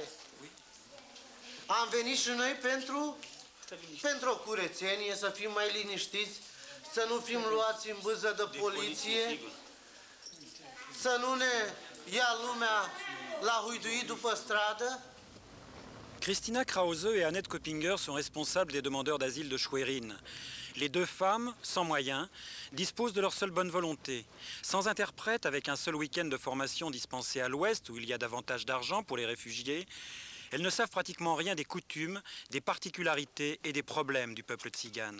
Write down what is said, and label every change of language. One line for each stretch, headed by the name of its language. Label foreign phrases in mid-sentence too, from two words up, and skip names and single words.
Romanian: Am venit și noi pentru o curățenie, să fim mai liniștiți, să nu fim luați în bâză de poliție, să nu ne ia lumea la huiduit după stradă.
French: Christina Krause et Annette Koppinger sont responsables des demandeurs d'asile de Schwerin. Les deux femmes, sans moyens, disposent de leur seule bonne volonté. Sans interprète, avec un seul week-end de formation dispensé à l'Ouest, où il y a davantage d'argent pour les réfugiés, elles ne savent pratiquement rien des coutumes, des particularités et des problèmes du peuple tzigane.